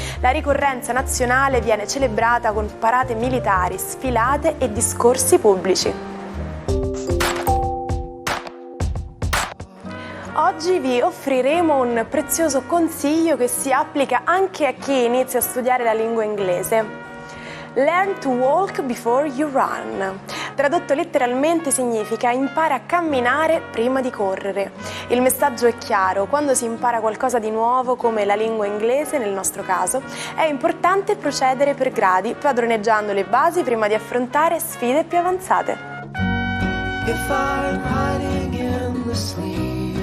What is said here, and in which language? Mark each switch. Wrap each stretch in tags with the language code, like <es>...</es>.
<it>La ricorrenza nazionale viene celebrata con parate militari, sfilate e discorsi pubblici. Oggi vi offriremo un prezioso consiglio che si applica anche a chi inizia a studiare la lingua inglese.</it> <en>Learn to walk before you run.</en> <it>Tradotto letteralmente significa impara a camminare prima di correre. Il messaggio è chiaro: quando si impara qualcosa di nuovo, come la lingua inglese nel nostro caso, è importante procedere per gradi, padroneggiando le basi prima di affrontare sfide più avanzate.</it> <en>If I'm hiding in the sleeves.</en>